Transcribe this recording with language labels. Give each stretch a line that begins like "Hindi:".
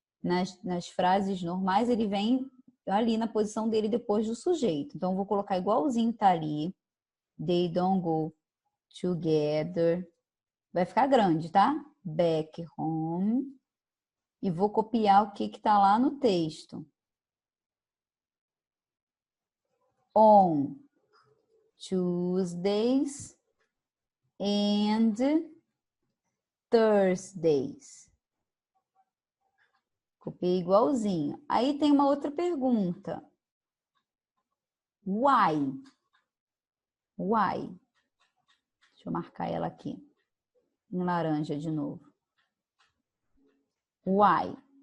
Portuguese: Nas frases normais ele vem ali na posição dele depois do sujeito. Então eu vou colocar igualzinho tá ali.
English: They don't go together.
Portuguese: Vai ficar grande, tá?
English: Back home.
Portuguese: E vou copiar o que está lá no texto.
English: On Tuesdays and Thursdays.
Portuguese: Copiei igualzinho. Aí tem uma outra pergunta.
English: Why? Why?
Portuguese: Deixa eu marcar ela aqui. Em laranja de novo.
English: Why?